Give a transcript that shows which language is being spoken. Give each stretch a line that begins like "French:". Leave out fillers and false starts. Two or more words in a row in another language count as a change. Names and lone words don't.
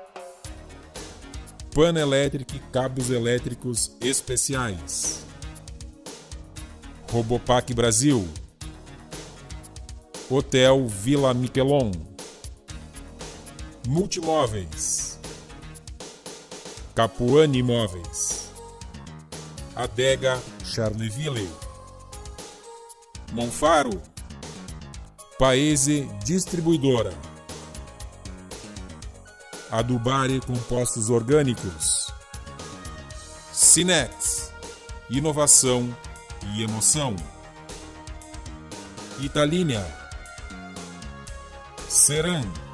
Portuguese: Pan Electric Cabos Elétricos Especiais. Robopac Brasil. Hotel Vila Miquelon. Multimóveis. Capuane Imóveis. Adega Charleville. Monfaro. Paese Distribuidora. Adubare Compostos Orgânicos. Sinex. Inovação e emoção. Italínia. Seran.